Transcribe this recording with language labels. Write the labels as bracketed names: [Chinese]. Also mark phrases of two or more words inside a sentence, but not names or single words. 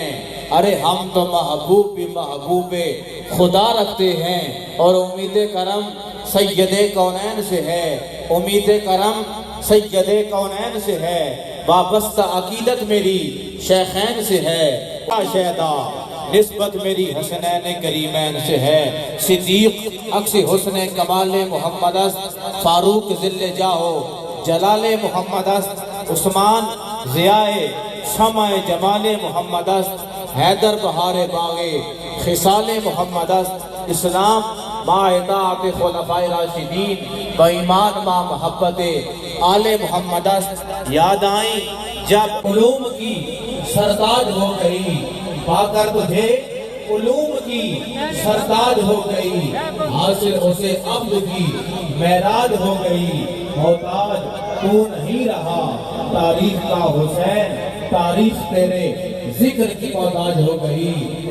[Urdu] ارے ہم تو محبوب بھی محبوب خدا رکھتے ہیں، اور امید کرم سید کونین سے ہے، امید کرم سید کونین سے ہے، وابستہ عقیدت میری شیخین سے ہے، شہدا نسبت میری حسنین کریمین سے ہے، [Persian] صدیق عکس حسن کمال محمد است، فاروق ذل جاہو جلال محمد است، عثمان ضیاء شمع جمال محمد است، حیدر بہار باغ خصال محمد است، اسلام ما اطاعت خلفاء راشدین و ایمان ما محبت آل محمد است۔ [Urdu] یاد آئیں جب علوم کی سرتاج ہو گئی، پا کر تجھے علوم کی سرتاج ہو گئی، حاصل اسے عبد کی معراج ہو گئی، محتاج تو نہیں رہا تاریخ کا حسین، تاریخ تیرے ذکر کی محتاج ہو گئی۔